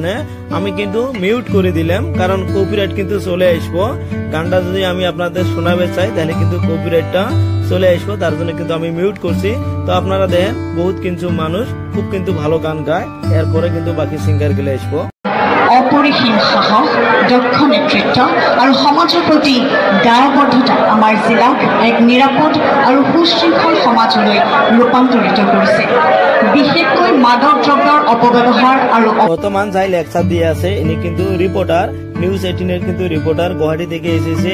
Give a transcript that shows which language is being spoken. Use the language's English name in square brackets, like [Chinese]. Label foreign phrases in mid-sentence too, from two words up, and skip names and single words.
[Bangla] আমি কিন্তু মিউট করে দিলাম, কারণ কপিরাইট কিন্তু চলে আসবো। গানটা যদি আমি আপনাদের শোনাবে চাই তাহলে কিন্তু কপিরাইটটা চলে আসবো, তার জন্য কিন্তু আমি মিউট করছি। তো আপনারা দেখেন বহুত কিন্তু মানুষ খুব কিন্তু ভালো গান গায়। এরপরে কিন্তু বাকি সিঙ্গার গুলো আসবো। [Assamese] অপরিসীম সাহস, দক্ষ নেতৃত্ব আৰু সমাজৰ প্ৰতি দায়বদ্ধতা আমাৰ জিলাক এক নিৰাপদ আৰু সুশৃংখল সমাজলৈ ৰূপান্তৰিত কৰিছে। বিশেষকৈ মাদক দ্ৰব্যৰ অপব্যৱহাৰ আৰু [Bangla] বর্তমান যাই লেকচার দিয়ে আছে, ইনি কিন্তু রিপোর্টার, নিউজ 18 এর কিন্তু রিপোর্টার, গুয়াহাটি থেকে এসেছে।